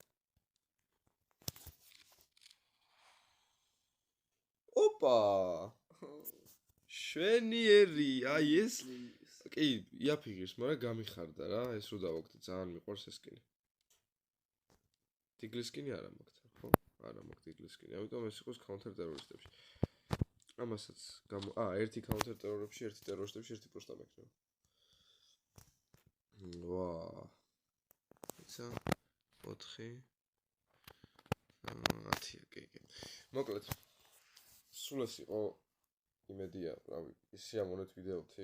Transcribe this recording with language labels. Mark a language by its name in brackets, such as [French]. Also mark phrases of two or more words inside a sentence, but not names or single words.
[Georgian] ოპა! შვენიერი, აი ეს. კი, იაფიგებს, მაგრამ გამიხარდა რა, ეს რო დავაგდე, ძალიან მიყვარს ეს სკინი. ტიგლის სკინი არა მაქვს, ხო? არა მაქვს ტიგლის სკინი, ამიტომ ეს იყოს [English] counter terroristებში. [Georgian] ამასაც ერთი [English] counter terroristებში, [Georgian] ერთი terroristებში, ერთი პროსტა მექნება. ვა. ისა 4 10 კი. მოკლედ სულ ეს იყო იმედია, რავი, სიამოვნეთ ვიდეოთი.